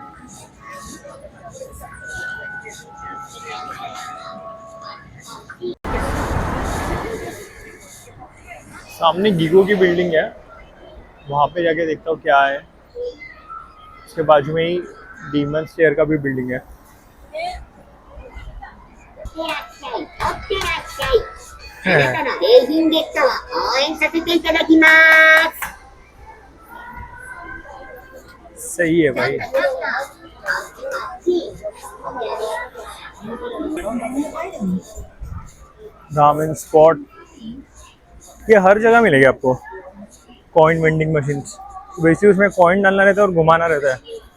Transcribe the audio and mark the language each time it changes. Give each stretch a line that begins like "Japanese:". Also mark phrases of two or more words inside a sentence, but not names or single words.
Hindi: सामने गीगो की बिल्डिंग है, वहाँ पे जाके देखता हूँ क्या है। उसके बाजू में ही डीमन स्लेयर का भी बिल्डिंग है।
Japanese: いってらっしゃい。おってらっしゃい。あなたの景品ゲットを応援させていただきます。
Hindi: सही है भाई।
English: ramen spot,
Hindi: ये हर जगह मिलेगी आपको।
English: coin vending machines,
Hindi: वैसे उसमें कॉइन डालना रहता है और घुमाना रहता है।